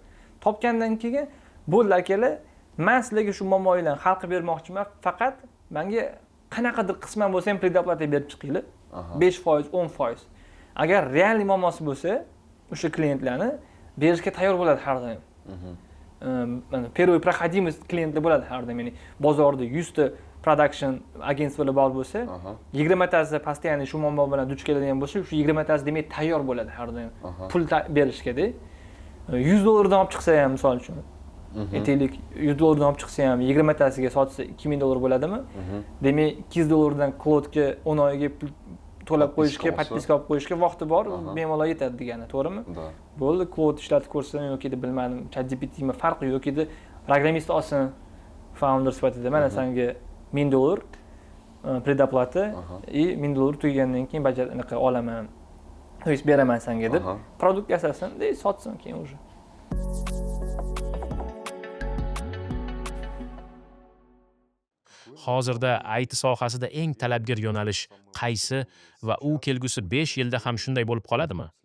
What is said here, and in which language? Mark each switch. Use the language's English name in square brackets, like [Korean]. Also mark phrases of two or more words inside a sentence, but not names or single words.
[Uzbek] Topgandan keyin bo'ldi akalar, men sizlarga shu muammolarni hal qilib bermoqchiman, faqat menga qanaqadir qisman bo'lsa ham predoplata berib chiqinglar. 5%, 10%. Agar real muammosi bo'lsa, o'sha klientlarni berishga tayyor bo'ladi har doim. [Russian] первый проходимость [Uzbek] klientlar bo'ladi har doim. Ya'ni bozorda 100 ta production agentstvolar bor bo'lsa, 20 tasi постоянно shu muammo bilan duch keladigan bo'lsa, shu 20 tasi demak tayyor bo'ladi har doim. Pul berishga-da. $100 dan olib chiqsa ham, misol uchun, aytaylik, $100 dan olib chiqsa ham 20 tasiga sotsa $2000 bo'ladimi? Demak, $200 dan Cloudga 10 oyga pul to'lab qo'yishga, подписка olib qo'yishga vaqti bor, bemalol yetadi degani, to'g'rimi? Bo'ldi, Cloud ishlatib ko'rsam yoki deb bilmadim, ChatGPT'mi farqi yoki deb programmist olsin founder sifatida mana senga $1000 predoplata и $1000 tugagandan keyin anaqa olaman. [Russian] То есть [Uzbek] beraman senga deb produkt yasasin, sotsin keyin уже. Hozirda IT sohasida eng talabgir yo'nalish qaysi va u kelgusi 5 yilda ham shunday bo'lib qoladimi?